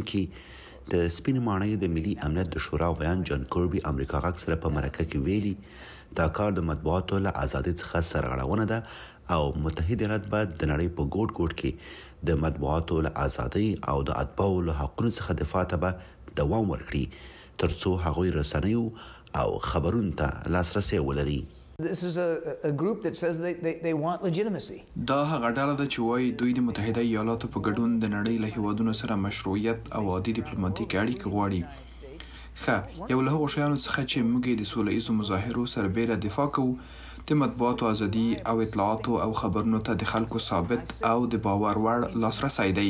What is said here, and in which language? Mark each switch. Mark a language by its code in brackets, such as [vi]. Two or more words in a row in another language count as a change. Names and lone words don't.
[ps] کې د سپینې ماڼۍ د ملي امنیت د شورا ویان جان کربي امریکا غاک سره په مرکه کې ویلي دا کار د مطبوعاتو له ازادۍ څخه سرغړونه ده او متحده ایالات باید د نړۍ په ګوټ ګوټ کې د مطبوعاتو له ازادۍ او د اتباعو له حقوقو څخه دفاع ته دوام ورکړي ترڅو هغوی رسنیو او خبرونو ته لاسرسي ولري [en] This is a group that says they want legitimacy. [ps] دا هغه ډله ده چې وايي دوی د متحده ایالاتو په ګډون د نړۍ له هیوادونو سره مشروعیت او عادي ډیپلوماټیک اړیکې غواړي. یو له هغو شیانو څخه چې موږ د سوله ایزو مظاهرو سربېره دفاع کوو د مطبوعاتو ازادي او اطلاعاتو او خبرونو ته د خلکو ثابت او د باور وړ لاسرسی دی.